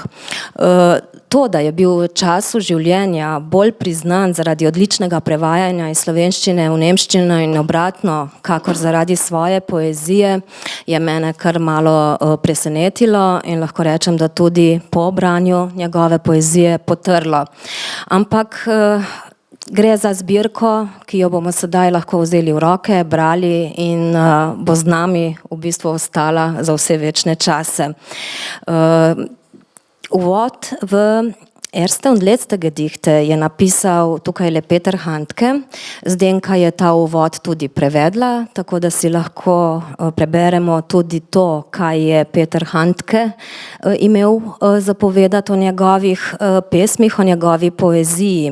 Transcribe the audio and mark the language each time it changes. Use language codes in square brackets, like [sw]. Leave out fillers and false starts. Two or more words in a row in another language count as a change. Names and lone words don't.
[sl] To, da je bil v času življenja bolj priznan zaradi odličnega prevajanja iz slovenščine v nemščino in obratno, kakor zaradi svoje poezije, je mene kar malo presenetilo in lahko rečem, da tudi po branju njegove poezije potrlo. Ampak gre za zbirko, ki jo bomo sedaj lahko vzeli v roke, brali in bo z nami v bistvu ostala za vse večne čase. Uvod v erste und letzte Gedichte je napisal tukaj le Peter Handke. Zdenka je ta uvod tudi prevedla, tako da si lahko preberemo tudi to, kaj je Peter Handke imel zapovedati o njegovih pesmih, o njegovi poeziji.